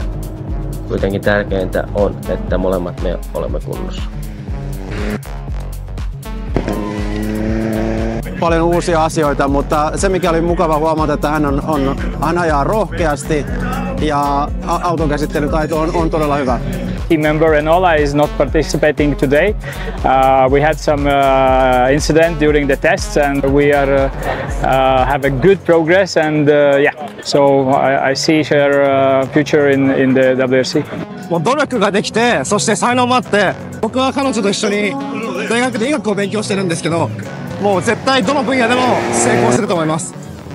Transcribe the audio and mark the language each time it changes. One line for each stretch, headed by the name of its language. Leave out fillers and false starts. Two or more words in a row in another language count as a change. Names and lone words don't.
Finnish: Kuitenkin tärkeintä on, että molemmat me olemme kunnossa. Paljon uusia asioita, mutta se mikä oli mukava huomata, että hän ajaa rohkeasti ja auton käsittelytaito on todella hyvä.
English: Team member Enola is not participating today. We had some incident during the tests and we have a good progress and so I see her future in the WRC.
Japanese: もう努力ができて、そして才能もあって、僕は彼女と一緒に大学で医学を勉強してるんですけど、もう絶対どの分野でも成功すると思います。